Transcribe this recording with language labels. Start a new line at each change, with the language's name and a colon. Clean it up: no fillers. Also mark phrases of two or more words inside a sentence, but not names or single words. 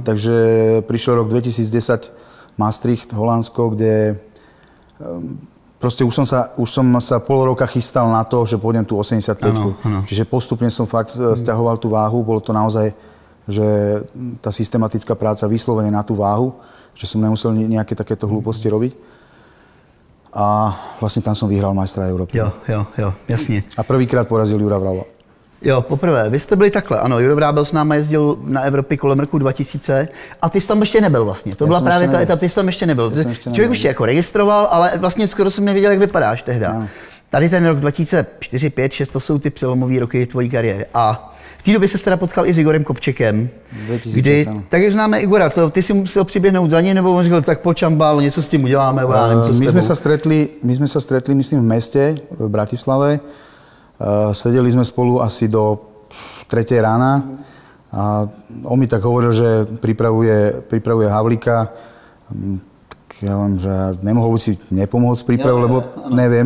Slovak: Takže prišiel rok 2010 Maastricht, Holandsko, kde proste už som sa pol roka chystal na to, že pôjdem tu 85. Čiže postupne som fakt stiahoval tú váhu. Bolo to naozaj, že tá systematická práca vyslovene na tú váhu, že som nemusel nejaké takéto hlúposti robiť. A vlastne tam som vyhral majstra Európy.
Czech: Jo, jasně.
Slovak: A prvýkrát porazil Jura Vrábla.
Czech: Jo, poprvé. Vy jste byli takhle, ano, Juro Vrábel s náma jezdil na Evropy kolem roku 2000 a ty jsi tam ještě nebyl vlastně. To byla právě ta etapa, ty jsi tam ještě nebyl. Člověk už tě jako registroval, ale vlastně skoro jsem nevěděl, jak vypadáš tehda. No. Tady ten rok 2004, 5, 6, to jsou ty přelomové roky tvojí kariéry. A v té době se teda potkal i s Igorem Kopčikem, kdy, tak jak známe Igora, ty si musel přiběhnout za ně, nebo on řekl, tak počambal, něco s tím uděláme, já nevím, co s tebou.
Slovak: My sme sa stretli, myslím, v meste, v Bratislave. Sedeli sme spolu asi do 3. rána a on mi tak hovoril, že pripravuje Havlíka. Tak ja vám, že nemohol by si nepomôcť s prípravou, lebo neviem.